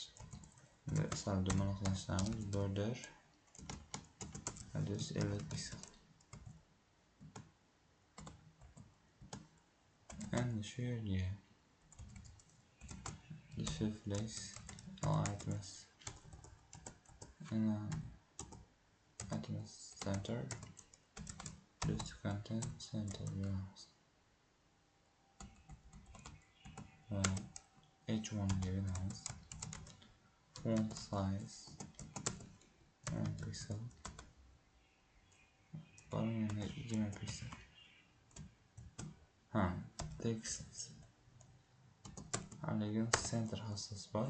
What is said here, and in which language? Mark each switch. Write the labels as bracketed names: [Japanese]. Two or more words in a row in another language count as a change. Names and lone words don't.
[Uzbek] Endi sal dumaloq qilamiz, [English] border radius [Uzbek] 50 piksel. Endi shu yerga [English] shift place [Uzbek] aytamiz, aytamiz center, [English] just content center [Uzbek] yozamiz. H1 ga beramiz. [English] Font size [Uzbek] 10 piksel. Yana 20 piksel. Text haligi center xossasi bor.